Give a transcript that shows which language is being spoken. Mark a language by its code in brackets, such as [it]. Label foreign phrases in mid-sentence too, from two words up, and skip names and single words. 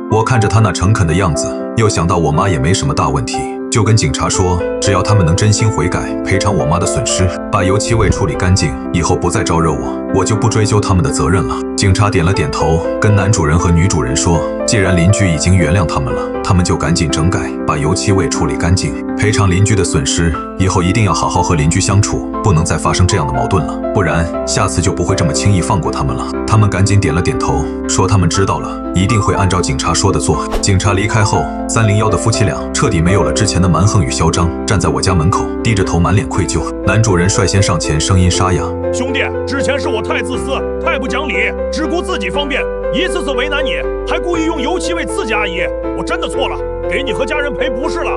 [zh] 我看着他那誠懇的樣子，又想到我媽也沒什麼大問題，就跟警察說，只要他們能真心悔改，賠償我媽的損失，把油漆味處理乾淨，以後不再招惹我，我就不追究他們的責任了。警察點了點頭，跟男主人和女主人說，既然鄰居已經原諒他們了， 他們就趕緊整改，把油漆味處理乾淨，賠償鄰居的損失。以後一定要好好和鄰居相處，不能再发生这样的矛盾了，不然下次就不会这么轻易放过他们了。他们赶緊點了點頭，說他們知道了，一定會按照警察說的做。警察離開後，301的夫妻倆徹底沒有了之前的蠻橫與囂張，站在我家門口，低着頭滿臉愧疚。男主人率先上前，聲音沙啞：“ 兄弟，之前是我太自私，太不講理，只顧自己方便，一次次為難你，還故意用油漆味刺激阿姨，我真的錯了，給你和家人賠不是了。”